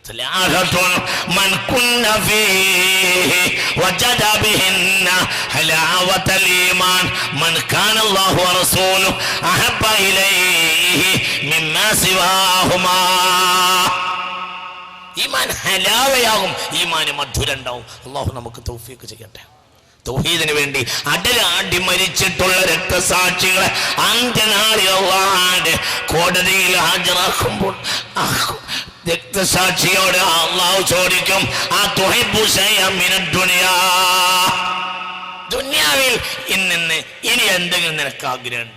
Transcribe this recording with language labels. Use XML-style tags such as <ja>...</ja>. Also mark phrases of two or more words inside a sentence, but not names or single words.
<ar>من كن فيه وجد بهن حلاوة الإيمان من كان الله ورسوله أحب إليه مما سواهما.</ar> <ml>ഈമാൻ ഹലാവയാകും, ഈമാൻ മധുരണ്ടാവും. അള്ളാഹു നമുക്ക് തൗഫീഖ് ചെയ്യട്ടെ. തൗഹീദിന് വേണ്ടി അടലാടി മരിച്ചിട്ടുള്ള രക്തസാക്ഷികളെ അന്ത്യനാളിൽ അല്ലാഹുവിന്റെ കോടതിയിൽ ഹാജരാക്കുമ്പോൾ രക്തസാക്ഷിയോട് അള്ളാഹു ചോദിക്കും,</ml> <ar>أتحب شيئا من الدنيا,</ar> <ml>ദുനിയാവിൽ ഇന്ന് ഇനി എന്തെങ്കിലും നിനക്ക് ആഗ്രഹമുണ്ടോ?</ml>